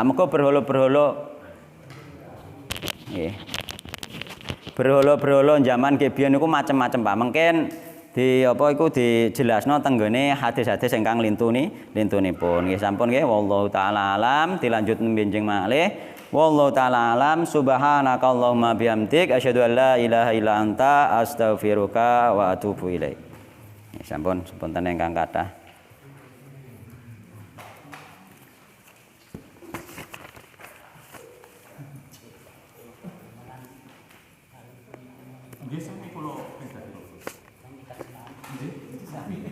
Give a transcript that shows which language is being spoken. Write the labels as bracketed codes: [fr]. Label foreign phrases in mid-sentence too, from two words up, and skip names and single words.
[jv] Muga berhala-berhala nggih. Berhala-berhala zaman kebiyen niku macem-macem Pak. Mungkin di apa iku dijelasno tenggene hadis-hadis ingkang lintunipun. Nggih sampun nggih [ar] والله تعالى أعلم [jv] dilanjut benjing malih. [ar] والله تعالى أعلم سبحانك اللهم وبحمدك أشهد أن لا إله إلا أنت أستغفرك وأتوب إليك. [jv] Sampun sepunten ingkang kathah. Nggih sami kula pindah. Nggih, sami.